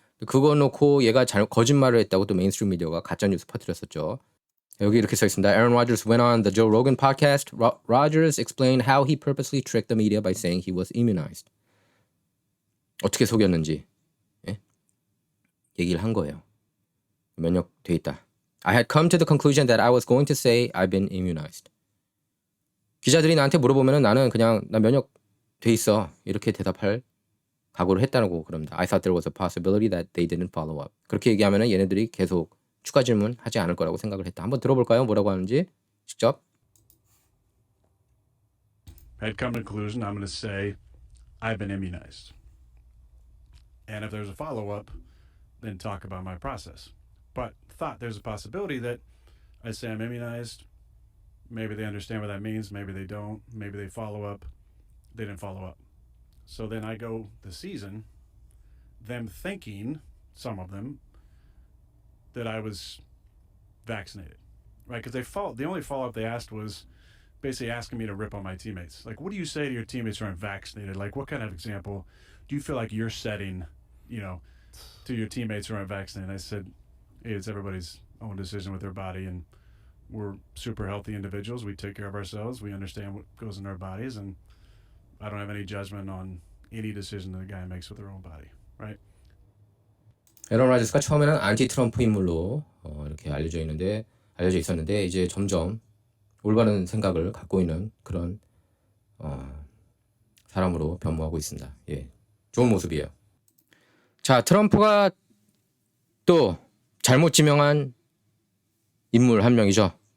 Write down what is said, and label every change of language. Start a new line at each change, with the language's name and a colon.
Korean: 그거 놓고 얘가 거짓말을 했다고 또 메인스트림 미디어가 가짜뉴스 퍼뜨렸었죠. 여기 이렇게 써 있습니다.
English: Aaron Rodgers went on the Joe Rogan podcast. Rodgers explained how he purposely tricked the media by saying he was immunized.
Korean: 어떻게 속였는지 얘기를 한 거예요. 면역돼 있다.
English: I had come to the conclusion that I was going to say I've been immunized.
Korean: 기자들이 나한테 물어보면은 나는 그냥 나 면역돼 있어 이렇게 대답할 각오를 했다고 그럽니다.
English: I thought there was a possibility that they didn't follow up.
Korean: 그렇게 얘기하면은 얘네들이 계속 추가 질문 하지 않을 거라고 생각을 했다. 한번 들어볼까요? 뭐라고 하는지 직접.
English: Had come to the conclusion I'm going to say I've been immunized. And if there's a follow-up, then talk about my process. But thought there's a possibility that I say I'm immunized. Maybe they understand what that means. Maybe they don't. Maybe they follow up. They didn't follow up. So then I go the season, them thinking, some of them, that I was vaccinated, right? Because the only follow-up they asked was basically asking me to rip on my teammates. Like, what do you say to your teammates who aren't vaccinated? Like, what kind of example do you feel like you're setting, to your teammates who aren't vaccinated? And I said, hey, it's everybody's own decision with their body, and we're super healthy individuals. We take care of ourselves. We understand what goes in our bodies, and I don't have any judgment on any decision that a guy makes with their own body, right?
Korean: 에런 라저스가 처음에는 안티 트럼프 인물로 이렇게 알려져 있었는데 이제 점점 올바른 생각을 갖고 있는 그런 사람으로 변모하고 있습니다. 예, 좋은 모습이에요. 자, 트럼프가 또 잘못 지명한 인물 한 명이죠.